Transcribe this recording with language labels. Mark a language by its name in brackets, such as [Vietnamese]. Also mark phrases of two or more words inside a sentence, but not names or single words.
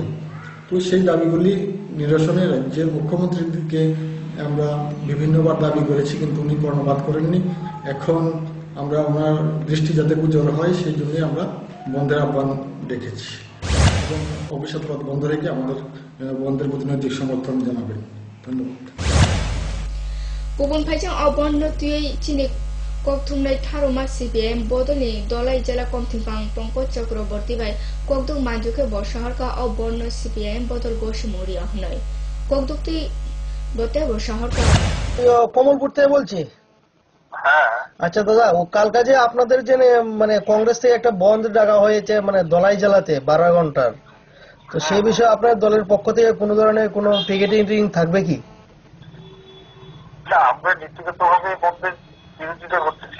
[Bangla] তো সেই দাবিগুলি নিরসনে রাজ্যের মুখ্যমন্ত্রীর দিকে আমরা বিভিন্নবার দাবি করেছি, কিন্তু উনি কর্ণপাত করেননি। এখন আমরা ওনার দৃষ্টি যাতে গুজর হয় সেই জন্যই আমরা বন্ধের আহ্বান রেখেছি এবং অফিস আদালত বন্ধ রেখে আমাদের বন্ধের প্রতি নৈতিক সমর্থন জানাবেন। ধন্যবাদ। [Kok Borok] गुबुन फाइजों अबन तुयै चिनि कक्थुमनाय थारुमा सिपिएम बदलनि दलाई जिला कमथिंपां पंकज चक्रवर्ती बाय ककदुक मानजुके बशहरका अबन सिपिएम बदल गोशमुरी अहनय ककदुकति बते बशहरका [Bangla] কমলপুর থেকে বলছি। আচ্ছা দাদা, ও কালকা যে আপনাদের যে মানে কংগ্রেস থেকে একটা বন্ধ ডাকা হয়েছে মানে দলাই জেলাতে 12 ঘন্টার, তো সেই বিষয়ে আপনার দলের পক্ষ থেকে কোনো ধরনের কোনো পিকেটিং থাকবে কি? না, আমরা নীতিগতভাবে বন্ধের বিরোধিতা করতেছি।